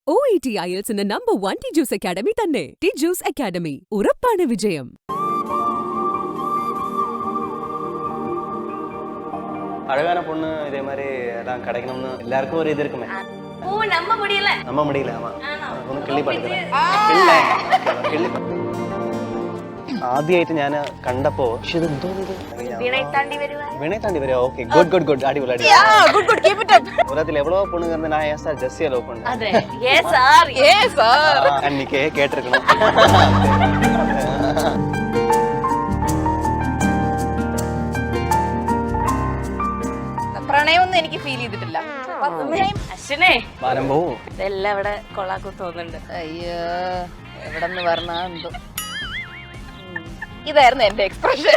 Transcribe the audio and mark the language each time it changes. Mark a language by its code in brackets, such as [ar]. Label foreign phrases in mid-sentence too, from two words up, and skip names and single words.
[ml] OET IELTS നമ്പർ 1 ടീച്ചേഴ്സ് അക്കാഡമി തന്നെ. ടീച്ചേഴ്സ് അക്കാഡമി ഉറപ്പാണ് വിജയം. [ta] அழகான பொண்ணு இதே மாதிரி எல்லாம் கிடைக்கணும்னு எல்லாருக்கும் ஒரு இது இருக்குமே. நம்ப முடியல. ஆமா [ml] ഒന്ന് കിള്ളി പഠിക്കണം. ആദ്യമായിട്ട് ഞാൻ കണ്ടപ്പോ വീണை താണ്ടി വരുവാ. [en] okay good [ml] അടിപൊളി. [ta] உலகத்தில் எவ்வளவு பொண்ணுங்க இருந்து நான் ஏன் சார் ஜெஸ்ஸியை லவ் பண்ணேன். அன்னைக்கே கேட்டிருக்கணும். [ml] പ്രണയമൊന്നും എനിക്ക് ഫീൽ ചെയ്തിട്ടില്ല. അശ്വിനെ വരുമ്പോ ഇതെല്ലാം ഇവിടെ കൊള്ളാക്കും തോന്നുന്നുണ്ട്. അയ്യോ എവിടെ നിന്ന് പറഞ്ഞാ എന്തോ. ഇതായിരുന്നു എന്റെ എക്സ്പ്രഷൻ.